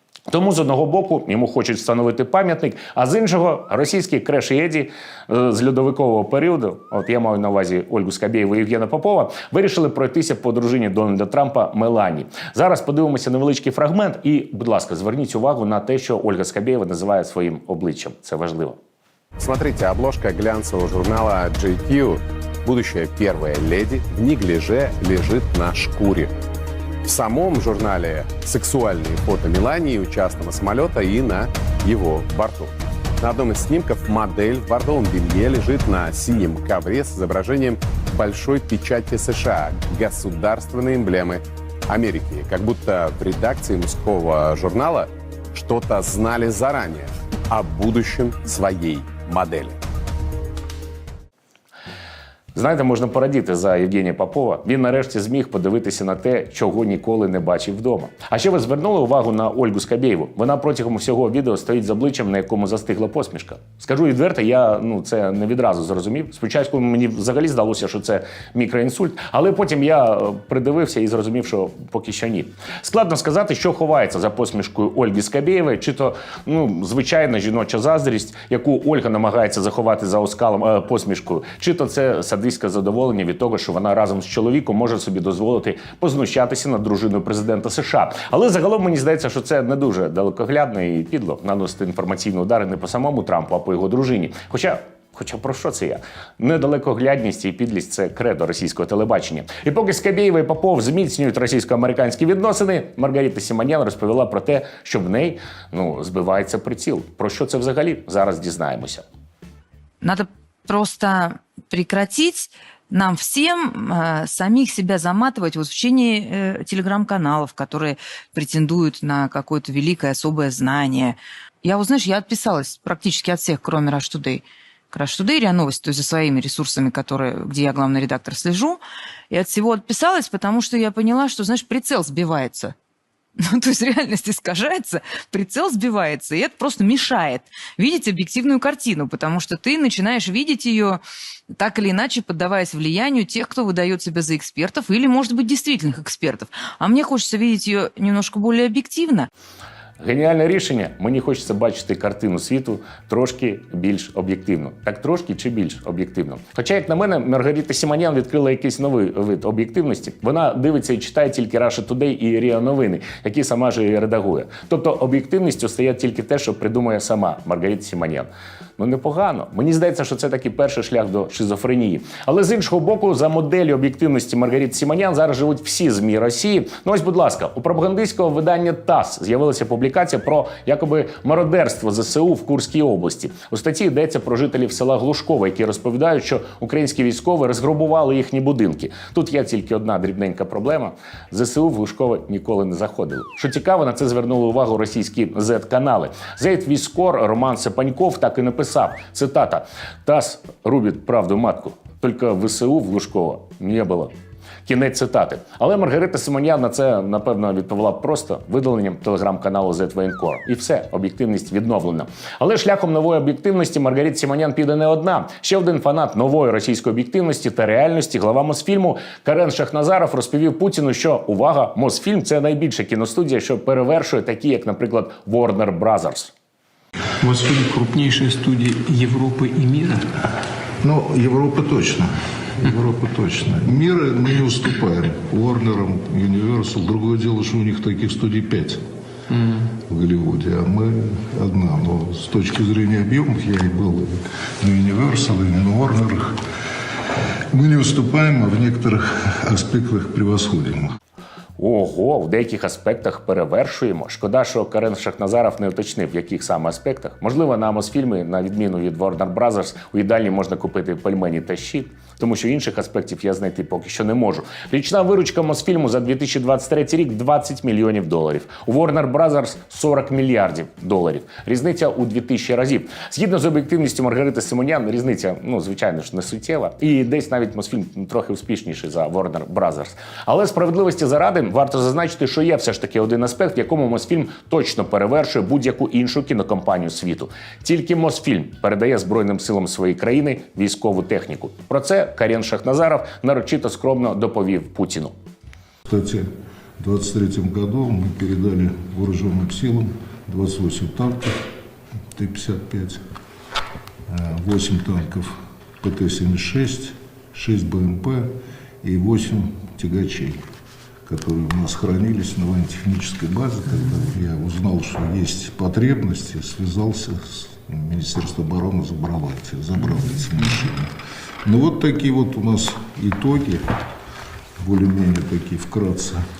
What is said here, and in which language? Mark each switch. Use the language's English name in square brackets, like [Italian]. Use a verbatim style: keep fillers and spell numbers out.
[Ukrainian] Тому, з одного боку, йому хочуть встановити пам'ятник, а з іншого – російські креш-еді з льодовикового періоду, от я маю на увазі Ольгу Скабєєву і Євгена Попова, вирішили пройтися по дружині Дональда Трампа Мелані. Зараз подивимося невеличкий фрагмент і, будь ласка, зверніть увагу на те, що Ольга Скабєєва називає своїм обличчям. Це важливо. [Russian] Смотрите, обложка глянцевого журнала джей кью «Будущая первая леди» в неглиже лежит на шкуре. В самом журнале сексуальные фото Мелании у частного самолета и на его борту. На одном из снимков модель в бордовом белье лежит на синем ковре с изображением большой печати США, государственной эмблемы Америки. Как будто в редакции мужского журнала что-то знали заранее о будущем своей модели. [Ukrainian] Знаєте, можна порадіти за Євгенія Попова. Він нарешті зміг подивитися на те, чого ніколи не бачив вдома. А ще ви звернули увагу на Ольгу Скабєєву. Вона протягом всього відео стоїть з обличчям, на якому застигла посмішка. Скажу відверто, я ну це не відразу зрозумів. Спочатку мені взагалі здалося, що це мікроінсульт, але потім я придивився і зрозумів, що поки що ні. Складно сказати, що ховається за посмішкою Ольги Скабєєвої, чи то ну звичайна жіноча заздрість, яку Ольга намагається заховати за оскалом е, посмішкою, чи то це сад. Задоволення від того, що вона разом з чоловіком може собі дозволити познущатися над дружиною президента США. Але загалом мені здається, що це не дуже далекоглядно і підло наносити інформаційні удари не по самому Трампу, а по його дружині. Хоча Хоча про що це я? Недалекоглядність і підлість – це кредо російського телебачення. І поки Скабєєва і Попов зміцнюють російсько-американські відносини, Маргарита Сіманян розповіла про те, що в неї ну, збивається приціл. Про що це взагалі? Зараз дізнаємося. [Russian] Надо просто... прекратить нам всем э, самих себя заматывать вот в чине э, телеграм-каналов, которые претендуют на какое-то великое особое знание. Я вот, знаешь, я отписалась практически от всех, кроме Rush Today. Rush Today, РИА Новости, то есть за своими ресурсами, которые, где я главный редактор слежу. И от всего отписалась, потому что я поняла, что, знаешь, прицел сбивается. Ну, то есть реальность искажается, прицел сбивается, и это просто мешает видеть объективную картину, потому что ты начинаешь видеть ее так или иначе, поддаваясь влиянию тех, кто выдает себя за экспертов или, может быть, действительных экспертов. А мне хочется видеть ее немножко более объективно. [Ukrainian] Геніальне рішення. Мені хочеться бачити картину світу трошки більш об'єктивно. Так трошки чи більш об'єктивно. Хоча, як на мене, Маргарита Сіманян відкрила якийсь новий вид об'єктивності. Вона дивиться і читає тільки Russia Today і РІА Новини, які сама ж і редагує. Тобто об'єктивністю стає тільки те, що придумує сама Маргарита Сіманян. Ну, непогано. Мені здається, що це такий перший шлях до шизофренії. Але з іншого боку, за моделлю об'єктивності Маргарити Сіманян зараз живуть всі ЗМІ Росії. Ну ось, будь ласка, у пропагандистського видання ТАСС з'явилася публікація про якоби мародерство ЗСУ в Курській області. У статті йдеться про жителів села Глушкове, які розповідають, що українські військові розграбували їхні будинки. Тут є тільки одна дрібненька проблема. ЗСУ в Глушкове ніколи не заходили. Що цікаво, на це звернули увагу російські зет-канали. Зет-військор Роман Сапаньков так і написав. Писав, цитата, [Russian] ТАСС рубит правду матку, только ВСУ в Глушково не було. [Ukrainian] Кінець цитати. Але Маргарита Симоньян на це, напевно, відповіла просто видаленням телеграм-каналу «Зет-Воєнкор». І все, об'єктивність відновлена. Але шляхом нової об'єктивності Маргарита Симоньян піде не одна. Ще один фанат нової російської об'єктивності та реальності, глава Мосфільму Карен Шахназаров розповів Путіну, що, увага, Мосфільм – це найбільша кіностудія, що перевершує такі, як, наприклад, Warner Brothers. [Russian] Мосфильм – крупнейшая студия Европы и мира? Ну, Европа точно. Европа точно. Мира мы не уступаем. Warner, Universal. Другое дело, что у них таких студий пять mm. в Голливуде, а мы одна. Но с точки зрения объемов я и был и на Universal, и на Warner. Мы не уступаем, а в некоторых аспектах превосходим. [Ukrainian] Ого, в деяких аспектах перевершуємо. Шкода, що Карен Шахназаров не уточнив, в яких саме аспектах. Можливо, на Мосфільмі, на відміну від Warner Brothers, у їдальні можна купити пельмені та щит, тому що інших аспектів я знайти поки що не можу. Річна виручка Мосфільму за дві тисячі двадцять третій рік – двадцять мільйонів доларів. У Warner Brothers – сорок мільярдів доларів. Різниця у дві тисячі разів. Згідно з об'єктивністю Маргарити Симонян, різниця, ну, звичайно ж, не суттєва. І десь навіть Мосфільм трохи успішніший за Warner Brothers. Але справедливості заради варто зазначити, що є все ж таки один аспект, в якому Мосфільм точно перевершує будь-яку іншу кінокомпанію світу. Тільки Мосфільм передає Збройним силам своєї країни військову техніку. Про це Карен Шахназаров нарочито скромно доповів Путіну. [Russian] Кстати, в двадцять третьому году ми передали вооруженим силам двадцять вісім танків Т п'ятдесят п'ять, вісім танків Пэ Тэ семьдесят шесть, шість Бэ Эм Пэ і вісім тягачей. Которые у нас хранились на военно-технической базе. Когда я узнал, что есть потребности, связался с Министерством обороны, забрал эти, забрал эти машины. Ну вот такие вот у нас итоги, более-менее такие вкратце.